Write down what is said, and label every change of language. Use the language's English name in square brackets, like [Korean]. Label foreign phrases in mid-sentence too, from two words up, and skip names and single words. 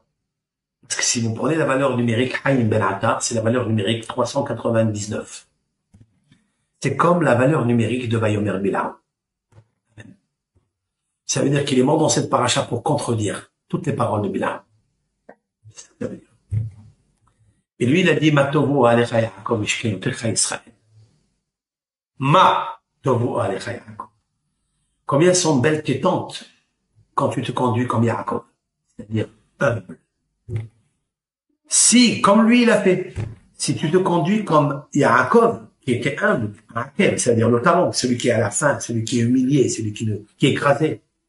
[French] Parce que si vous prenez la valeur numérique Haim ben Attar, c'est la valeur numérique 399. C'est comme la valeur numérique de [Hebrew] ויאמר בלעם. [French] Ça veut dire qu'il est mort dans cette paracha pour contredire toutes les paroles de Bil'am. Et lui, il a dit, [Hebrew] מה טובו אהליך יעקב משכנותיך ישראל. Ma tovu alecha Yaakov. [French] Combien sont belles tes tentes quand tu te conduis comme Yaakov. C'est-à-dire humble. Si, comme lui il a fait, si tu te conduis comme Yaakov, qui était humble, c'est-à-dire le talent, celui qui est à la fin, celui qui est humilié, celui qui est écrasé.